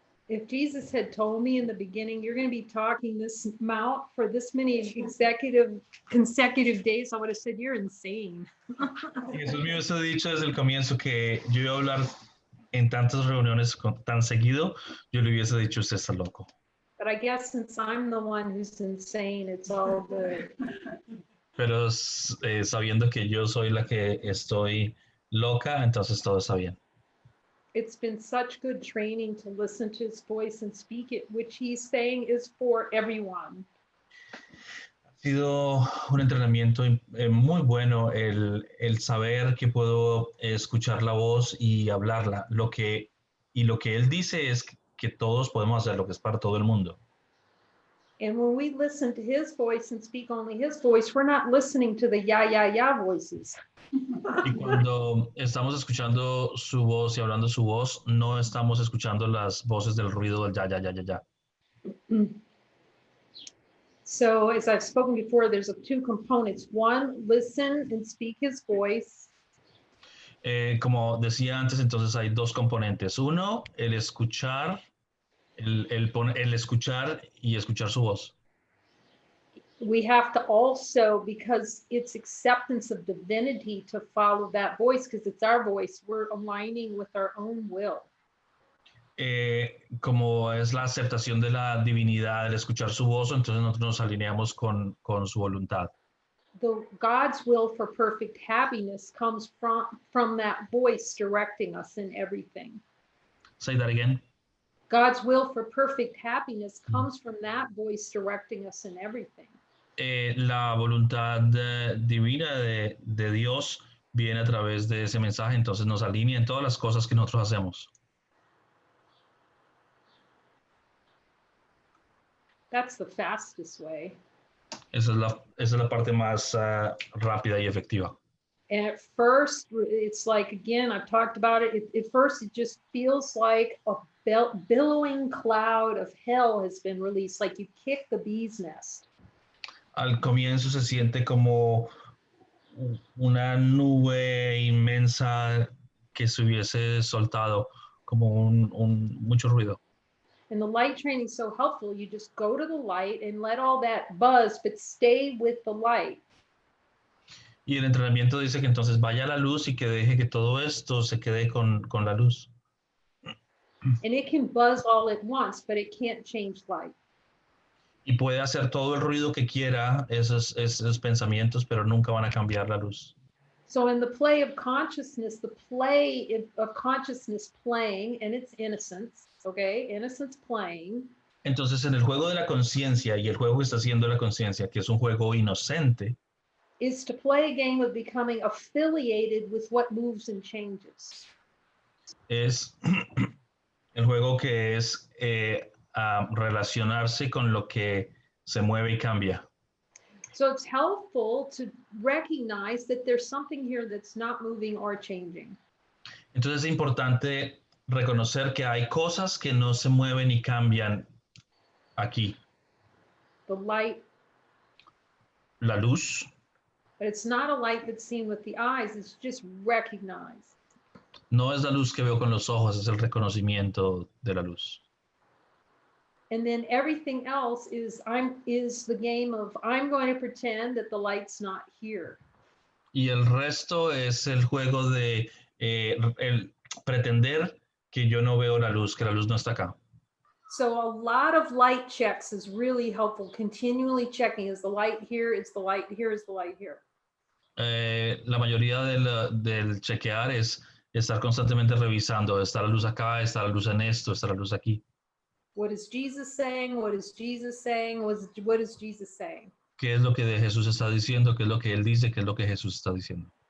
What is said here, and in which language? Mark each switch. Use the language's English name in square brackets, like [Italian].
[English] If Jesus had told me in the beginning, you're going to be talking this amount for this many consecutive days, I would have said, you're insane. [Spanish] Si Jesús me hubiese dicho desde el comienzo que yo iba a hablar en tantas reuniones tan seguido, yo le hubiese dicho, usted está loco. [English] But I guess since I'm the one who's insane, it's all good. [Spanish] Pero sabiendo que yo soy la que estoy loca, entonces todo está bien. [English] It's been such good training to listen to his voice and speak it, which he's saying is for everyone. [Spanish] Ha sido un entrenamiento muy bueno el saber que puedo escuchar la voz y hablarla. Lo que él dice es que todos podemos hacer lo que es para todo el mundo. [English] And when we listen to his voice and speak only his voice, we're not listening to the ya voices. [Spanish] Y cuando estamos escuchando su voz y hablando su voz, no estamos escuchando las voces del ruido del ya. [English] So as I've spoken before, there's two components. One, listen and speak his voice. [Spanish] Como decía antes, entonces hay dos componentes. Uno, el escuchar, el escuchar y escuchar su voz. [English] We have to also, because it's acceptance of divinity, to follow that voice, because it's our voice. We're aligning with our own will. [Spanish] Como es la aceptación de la divinidad, el escuchar su voz, entonces nosotros nos alineamos con su voluntad. [English] God's will for perfect happiness comes from that voice directing us in everything. Say that again. God's will for perfect happiness comes from that voice directing us in everything. [Spanish] La voluntad divina de Dios viene a través de ese mensaje, entonces nos alinea en todas las cosas que nosotros hacemos. [English] That's the fastest way. [Spanish] Esa es la parte más rápida y efectiva. [English] And at first, it's like, again, I've talked about it. At first, it just feels like a billowing cloud of hell has been released, like you kick the bee's nest. [Spanish] Al comienzo se siente como una nube inmensa que se hubiese soltado, como mucho ruido. [English] And the light training is so helpful. You just go to the light and let all that buzz, but stay with the light. [Spanish] Y el entrenamiento dice que entonces vaya a la luz y que deje que todo esto se quede con la luz. [English] And it can buzz all at once, but it can't change light. [Spanish] Y puede hacer todo el ruido que quiera, esos pensamientos, pero nunca van a cambiar la luz. [English] So in the play of consciousness, the play of consciousness playing, and it's innocence, okay? Innocence playing. [Spanish] Entonces, en el juego de la conciencia y el juego que está haciendo la conciencia, que es un juego inocente, [English] is to play a game of becoming affiliated with what moves and changes. [Spanish] Es el juego que es relacionarse con lo que se mueve y cambia. [English] So it's helpful to recognize that there's something here that's not moving or changing. [Spanish] Entonces es importante reconocer que hay cosas que no se mueven y cambian aquí. [English] The light. [Spanish] La luz. [English] But it's not a light that's seen with the eyes, it's just recognized. [Spanish] No es la luz que veo con los ojos, es el reconocimiento de la luz. [English] And then everything else is the game of I'm going to pretend that the light's not here. [Spanish] Y el resto es el juego de el pretender que yo no veo la luz, que la luz no está acá. [English] So a lot of light checks is really helpful. Continually checking, is the light here? Is the light here? Is the light here? [Spanish] La mayoría del chequear es estar constantemente revisando, está la luz acá, está la luz en esto, está la luz aquí. [English] What is Jesus saying? What is Jesus saying? What is Jesus saying? [Spanish] ¿Qué es lo que Jesús está diciendo? ¿Qué es lo que él dice? ¿Qué es lo que Jesús está diciendo?